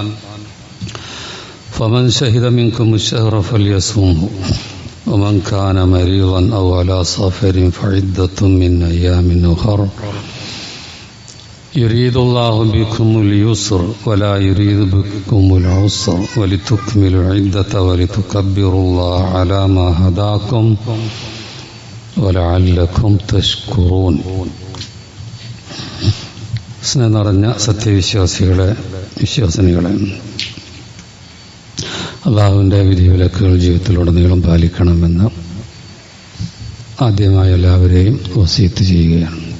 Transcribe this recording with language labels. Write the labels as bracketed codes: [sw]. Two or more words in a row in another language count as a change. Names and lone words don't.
[ar] فمن شهد منكم الشهر فليصمه ومن كان مريضا أو على سفر فعدة من أيام أخر يريد الله بكم اليسر ولا يريد بكم العسر ولتكملوا العدة ولتكبروا الله على ما هداكم ولعلكم تشكرون. [ml] സ്നേഹം നിറഞ്ഞ സത്യവിശ്വാസികളെ, വിശ്വാസിനികളെ, അള്ളാഹുവിൻ്റെ വിധിവിലക്കുകൾ ജീവിതത്തിലുടനീളം പാലിക്കണമെന്ന് ആദ്യമായി എല്ലാവരെയും വസീയത്ത് ചെയ്യുകയാണ്.